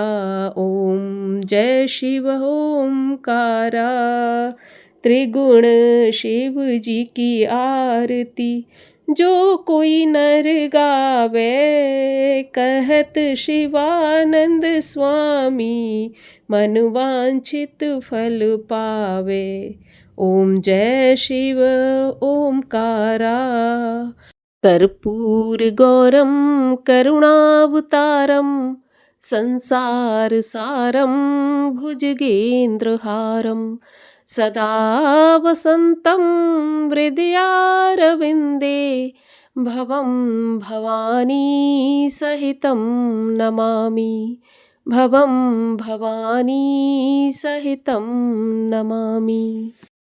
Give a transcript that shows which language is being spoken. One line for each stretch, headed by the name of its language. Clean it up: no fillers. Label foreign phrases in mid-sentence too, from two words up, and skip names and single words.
Hindi: ओम जय शिव ओमकारा त्रिगुण शिव जी की आरती जो कोई नर गावे कहत शिवानंद स्वामी मन वांछित फल पावे। ओम जय शिव ओमकारा कर्पूर
Sanskrit: गौरम करुणावतारम संसार सारम भुजगेंद्रहारम सदा वसंतं हृदयारविंदे भवं भवानी सहितं नमामि भवं भवानी सहितं नमामि।